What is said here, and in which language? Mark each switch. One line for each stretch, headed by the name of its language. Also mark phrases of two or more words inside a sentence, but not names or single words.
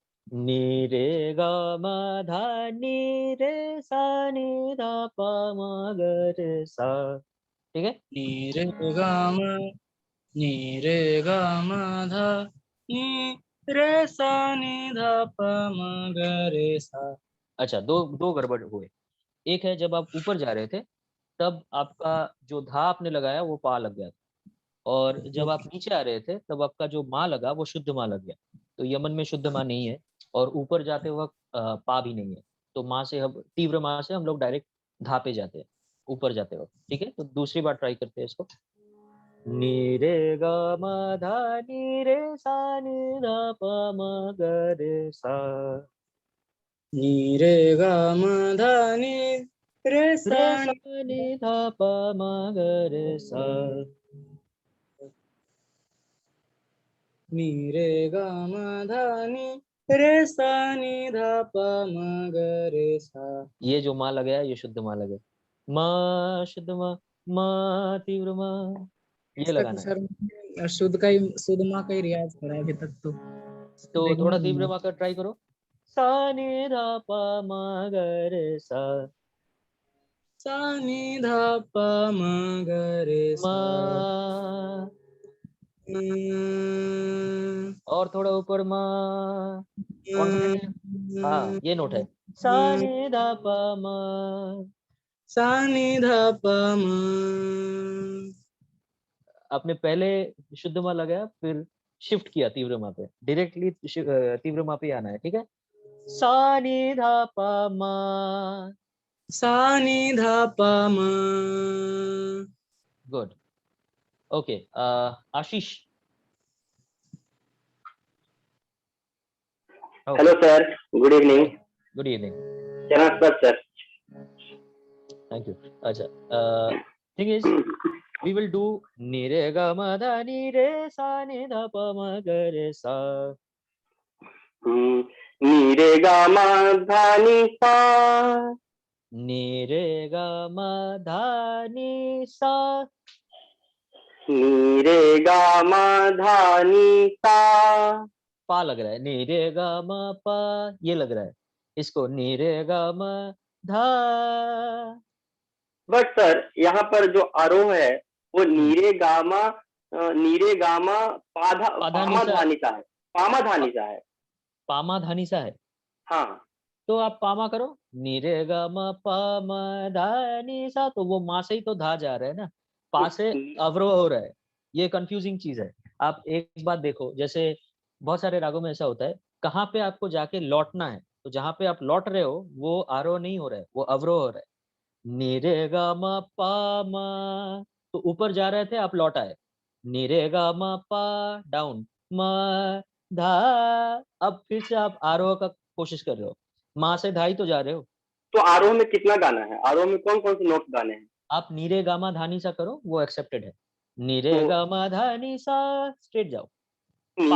Hindi: नि रे ग म ध नि रे सा नि ध प म ग रे सा, ठीक है। नि रे ग म नि रे ग म ध नि रे सा नि ध प म ग रे सा। अच्छा, दो गड़बड़ हुए। एक है जब आप ऊपर जा रहे थे तब आपका जो धा आपने लगाया वो पा लग गया, और जब आप नीचे आ रहे थे तब आपका जो माँ लगा वो शुद्ध माँ लग गया। तो यमन में शुद्ध माँ नहीं है, और ऊपर जाते वक्त पा भी नहीं है। तो माँ से हम तीव्र माँ से हम लोग डायरेक्ट धा पे जाते हैं ऊपर जाते वक्त, ठीक है। तो दूसरी बार ट्राई करते हैं इसको। नि रे ग म ध नि रे सा नि ध प म ग रे सा। नि रे ग म ध नि रे सा रे सा नि ध प म ग रे सा। नि रे ग म ध नि रे सा नि ध प म ग रे सा। ये जो माँ लगा है ये शुद्ध माँ लगे। माँ शुद्ध माँ, माँ तीव्र माँ, ये इसका तो लगाना है। सर शुद्ध माँ का ही रियाज करा अभी तक तो तो देखना थोड़ा तीव्र पड़ेगा। माँ का ट्राई करो। सा नि ध प म ग रे सा। सा नि ध प म ग रे सा। माँ, और थोड़ा ऊपर माँ, कॉन्फिडेंटली। हाँ, ये नोट है। सा नि ध प म। सा नि ध प म। आपने पहले शुद्ध माँ लगाया, फिर शिफ्ट किया तीव्र माँ पे, डायरेक्टली तीव्र माँ पे आना है, ठीक है। सा नि ध प म। सा नि ध प म।
English: Good, okay. आशीष। Hello sir, good evening. Good evening.
Hindi: चरण सर।
English: Thank you. अच्छा, Thing is we will do ni re ga ma dha ni re sa ni dha pa ma ga re sa.
Hindi: ni re ga ma dha ni sa, ni re ga ma dha ni sa, ni re ga ma dha ni sa। पा लग रहा है, ni re ga ma pa ये लग रहा है, इसको ni re ga ma dha। बट सर यहाँ पर जो आरोह है वो नीरे गामा पाधानी पामा सा, धानिसा है, पामा धानिसा है। पामा धानी सा है। हाँ, तो आप पामा करो, नि रे ग म प म धा नि सा, तो वो माँ से ही तो धा जा रहा है ना, पा से अवरोह हो रहा है। ये कंफ्यूजिंग चीज है। आप एक बात देखो, जैसे बहुत सारे रागों में ऐसा होता है, कहाँ पे आपको जाके लौटना है, तो जहाँ पे आप लौट रहे हो वो आरोह नहीं हो रहा है, वो अवरोह हो रहा है। नि रे ग म प म, तो ऊपर जा रहे थे, आप लौट आए। नि रे ग म प डाउन, म धा, अब फिर से आप आरोह का कोशिश कर रहे हो, माँ से धा ही तो जा रहे हो। तो आरोह में कितना गाना है? आरोह में कौन कौन से नोट गाने हैं? आप नीरे गामा धानी सा करो, वो एक्सेप्टेड है। नीरे तो गामा धानी सा, स्ट्रेट जाओ। पा